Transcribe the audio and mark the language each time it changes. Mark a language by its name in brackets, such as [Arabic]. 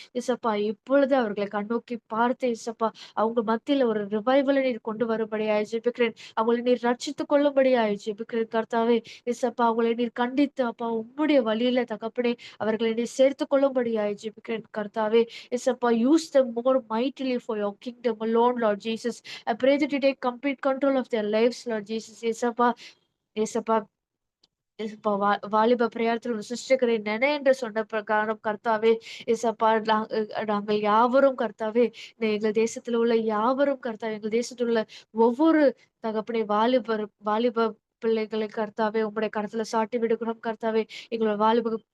[Tamil] இசப்பா இப்பொழுது அவர்களை கண்ணோக்கி பார்த்து இசப்பா அவங்க மத்தியில ஒரு ரிவைவலை நீர் கொண்டு வரும்படியாய் ஜெபிக்கிறேன். அவங்களை நீர் ரட்சித்துக் கொள்ளும்படியாய் ஜெபிக்கிறேன் கர்த்தாவே. இசப்பா அவங்களை நீர் கண்டித்து அப்பா உம்முடைய வழியில தகப்பனே அவர்களை நீர் சேர்த்துக் கொள்ளும்படியாய் ஜெபிக்கிறேன் கர்த்தாவே. [English] இசப்பா use them more mightily for your kingdom alone, Lord Jesus. I pray that you take complete control of their lives, Lord Jesus. [Tamil] இசப்பா இசப்பா இசப்பா வாலிப பிரயாணத்தில் ஒரு சிருஷ்டிகரை நென என்று சொன்ன பிரகாரம் கர்த்தாவே இசப்பா நாங்கள் யாவரும் கர்த்தாவே எங்கள் தேசத்துல உள்ள யாவரும் கர்த்தாவே எங்கள் தேசத்துல உள்ள ஒவ்வொரு தகப்பனை வாலிப பிள்ளைகளை கர்த்தாவே உங்களுடைய கருத்துல சாட்டி விடுகிறோம் கர்த்தாவே. எங்களோட வாலிப